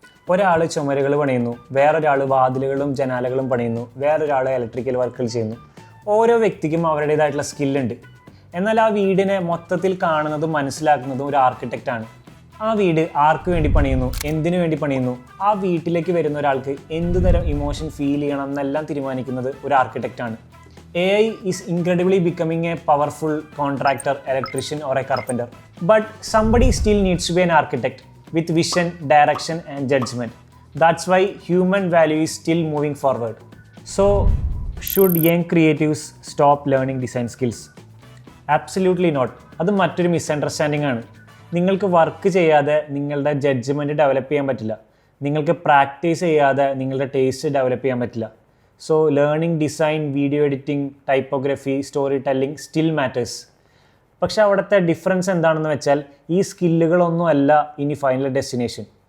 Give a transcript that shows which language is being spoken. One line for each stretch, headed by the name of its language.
Malayalam: ഒരാൾ ചുമരുകൾ പണിയുന്നു, വേറൊരാൾ വാതിലുകളും ജനാലകളും പണിയുന്നു, വേറൊരാൾ ഇലക്ട്രിക്കൽ വർക്കുകൾ ചെയ്യുന്നു. ഓരോ വ്യക്തിക്കും അവരുടേതായിട്ടുള്ള സ്കില്ലുണ്ട്. എന്നാൽ ആ വീടിനെ മൊത്തത്തിൽ കാണുന്നതും മനസ്സിലാക്കുന്നതും ഒരു ആർക്കിടെക്റ്റാണ്. ആ വീട് ആർക്ക് വേണ്ടി പണിയുന്നു, എന്തിനു വേണ്ടി പണിയുന്നു, ആ വീട്ടിലേക്ക് വരുന്ന ഒരാൾക്ക് എന്ത് തരം ഇമോഷൻ ഫീൽ ചെയ്യണം എന്നെല്ലാം തീരുമാനിക്കുന്നത് ഒരു ആർക്കിടെക്റ്റാണ്.
English: AI is incredibly becoming a powerful contractor, electrician or a carpenter. But somebody still needs to be an architect with vision, direction and judgment. That's why human value is still moving forward. So, should young creatives stop learning design skills? Absolutely not.
Malayalam: അത് മറ്റൊരു misunderstanding ആണ്. നിങ്ങൾക്ക് work ചെയ്യാതെ നിങ്ങളുടെ judgement develop ചെയ്യാൻ പറ്റില്ല. നിങ്ങൾക്ക് practice ചെയ്യാതെ നിങ്ങളുടെ ടേസ്റ്റ് ഡെവലപ്പ് ചെയ്യാൻ പറ്റില്ല.
English: So learning design, video editing, typography, story telling still matters.
Malayalam: പക്ഷെ അവിടുത്തെ ഡിഫറൻസ് എന്താണെന്ന് വെച്ചാൽ ഈ സ്കില്ലുകളൊന്നും അല്ല ഇനി ഫൈനൽ ഡെസ്റ്റിനേഷൻ.